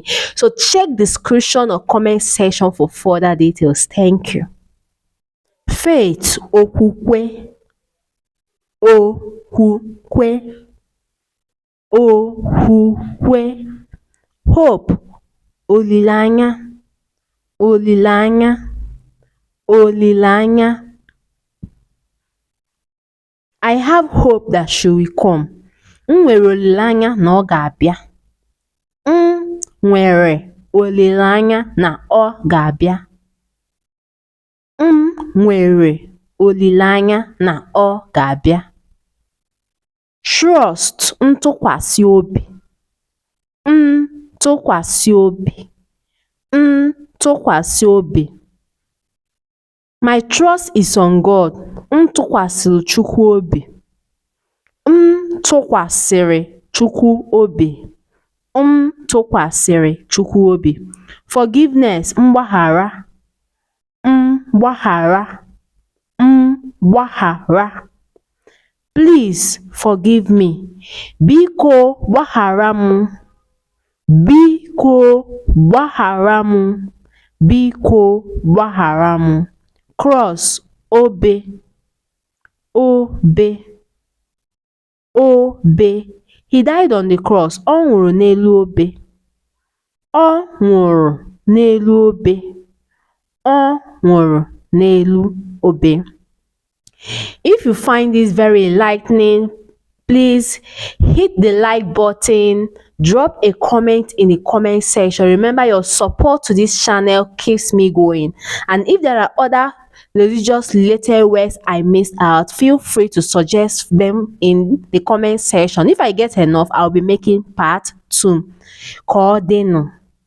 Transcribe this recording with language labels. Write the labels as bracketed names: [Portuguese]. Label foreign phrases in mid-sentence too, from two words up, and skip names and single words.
[English] So check description or comment section for further details. Thank you. Faith, [Igbo] okwukwe, okwukwe, okwukwe. Hope, olileanya, olileanya, olileanya. [English] I have hope that she will come. [Igbo] M nwere olileanya na ọ ga-abịa. M nwere olileanya na ọ ga-abịa. M nwere olileanya na ọ ga-abịa. Trust, ntụkwasị obi. Ntụkwasị obi. Ntụkwasị obi. [English] My trust is on God. [Igbo] M tụkwasịrị Chukwu obi. M tụkwasịrị Chukwu obi. M tụkwasịrị Chukwu obi. Forgiveness, mgbaghara. Mgbaghara. Mgbaghara. [English] Please forgive me. [Igbo] Biko gbaghara m. Biko gbaghara m. Biko gbaghara m. Cross, obe. Obe. Obe. [English] He died on the cross. [Igbo] Ọ nwụrụ n'elu obe. Ọ nwụrụ n'elu obe. Ọ nwụrụ n'elu obe. [English] If you find this very enlightening, please hit the like button, drop a comment in the comment section. Remember, your support to this channel keeps me going. And if there are other religious related words I missed out, feel free to suggest them in the comment section. If I get enough, I'll be making part 2. [Igbo] Ka ọ dịnụ.